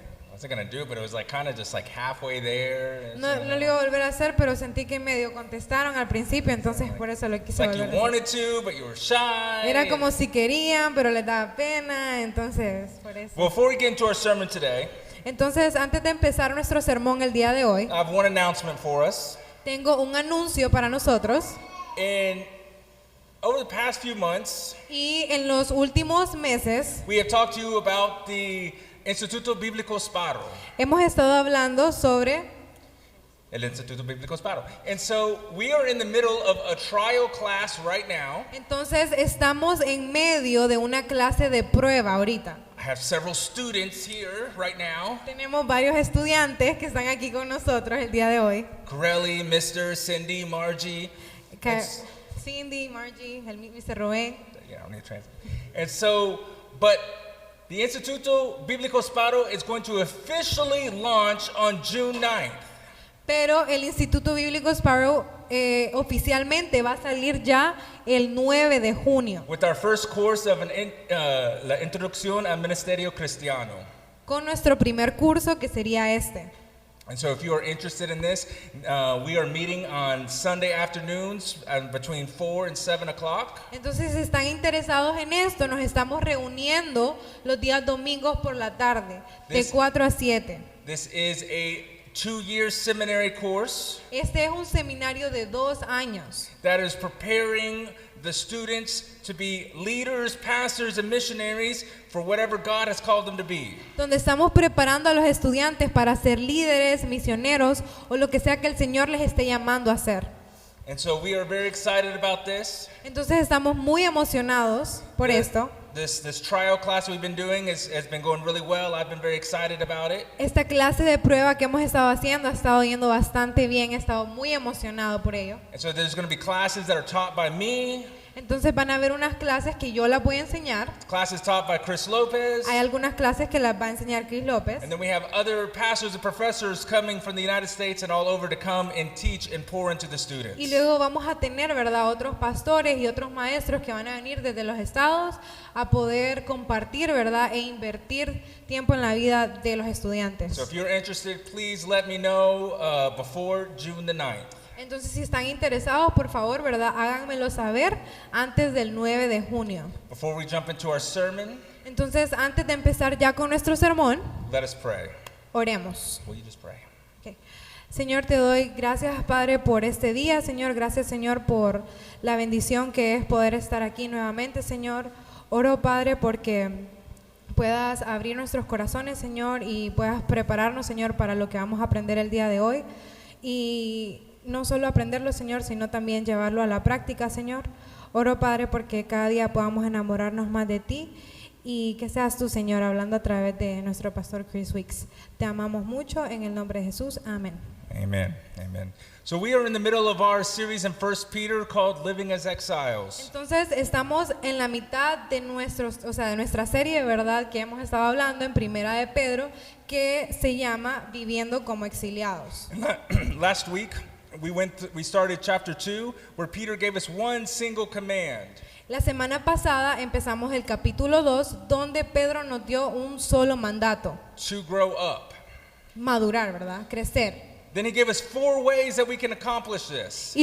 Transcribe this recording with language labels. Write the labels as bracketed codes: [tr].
[en] I wasn't going to do it, but it was like kind of just like halfway there. [es] No lo iba a volver a hacer, pero sentí que medio contestaron al principio, entonces por eso lo [en] It's [es] quise [en] like you [es] volver a hacer. [en] wanted to, but you were shy. [es] Era como si querían, pero les daba pena, entonces por eso. [en] Before we get into our sermon today, [es] Entonces, antes de empezar nuestro sermón el día de hoy, [en] I have one announcement for us. [es] tengo un anuncio para nosotros. [en] And over the past few months, [es] Y en los últimos meses [en] we have talked to you about the Instituto Bíblico Sparo. [es] hemos estado hablando sobre El Instituto Bíblico Sparo. [en] And so we are in the middle of a trial class right now. [es] Entonces estamos en medio de una clase de prueba ahorita. [en] I have several students here right now. [es] Tenemos varios estudiantes que están aquí con nosotros el día de hoy. [en] Corelli, Mr., Cindy, Margie. Cindy, Margie, Mr. Rubén. Yeah, I don't need to translate. And so, but the Instituto Bíblico Sparo is going to officially launch on June 9th. [es] Pero el Instituto Bíblico Sparrow oficialmente va a salir ya el 9 de junio [en] With our first course of la Introducción al Ministerio Cristiano. [es] con nuestro primer curso que sería este. [en] And so if you are interested in this, we are meeting on Sunday afternoons between 4 and 7 o'clock. [es] Entonces, si están interesados en esto, nos estamos reuniendo los días domingos por la tarde, de [en] This- [es] 4 a 7. [en] This is a 2-year seminary course [es] Este es un seminario de 2 años [en] that is preparing the students to be leaders, pastors, and missionaries for whatever God has called them to be. [es] donde estamos preparando a los estudiantes para ser líderes, misioneros o lo que sea que el Señor les esté llamando a hacer. [en] And so we are very excited about this. [es] Entonces estamos muy emocionados por esto. [en] This trial class we've been doing has been going really well. I've been very excited about it. [es] Esta clase de prueba que hemos estado haciendo ha estado yendo bastante bien, he estado muy emocionado por ello. [en] And so there's going to be classes that are taught by me, [es] Entonces van a haber unas clases que yo las voy a enseñar. [en] classes taught by Chris Lopez, [es] Hay algunas clases que las va a enseñar Chris López. [en] and then we have other pastors and professors coming from the United States and all over to come and teach and pour into the students. [es] Y luego vamos a tener, ¿verdad?, otros pastores y otros maestros que van a venir desde los estados a poder compartir, ¿verdad?, e invertir tiempo en la vida de los estudiantes. [en] So if you're interested, please let me know before June the 9th. [es] Entonces, si están interesados, por favor, ¿verdad?, háganmelo saber antes del 9 de junio. [en] Before we jump into our sermon, [es] Entonces, antes de empezar ya con nuestro sermón, [en] let us pray. [es] oremos. [en] Will you just pray? Ok. [es] Señor, te doy gracias, Padre, por este día. Señor, gracias, Señor, por la bendición que es poder estar aquí nuevamente, Señor. Oro, Padre, porque puedas abrir nuestros corazones, Señor, y puedas prepararnos, Señor, para lo que vamos a aprender el día de hoy. Y no solo aprenderlo, Señor, sino también llevarlo a la práctica, Señor. Oro, Padre, porque cada día podamos enamorarnos más de ti y que seas tú, Señor, hablando a través de nuestro pastor Chris Wicks. Te amamos mucho, en el nombre de Jesús. Amén. [en] Amen. Amen. So we are in the middle of our series in 1 Peter called Living as Exiles. [es] Entonces, estamos en la mitad de de nuestra serie, ¿verdad?, que hemos estado hablando en Primera de Pedro, que se llama Viviendo como exiliados. [en] Last week, we started chapter 2 where Peter gave us one single command. [es] La semana pasada empezamos el capítulo 2, donde Pedro nos dio un solo mandato: [en] To grow up. [es] madurar, ¿verdad?, crecer. [en] Then he gave us 4 ways that we can accomplish this.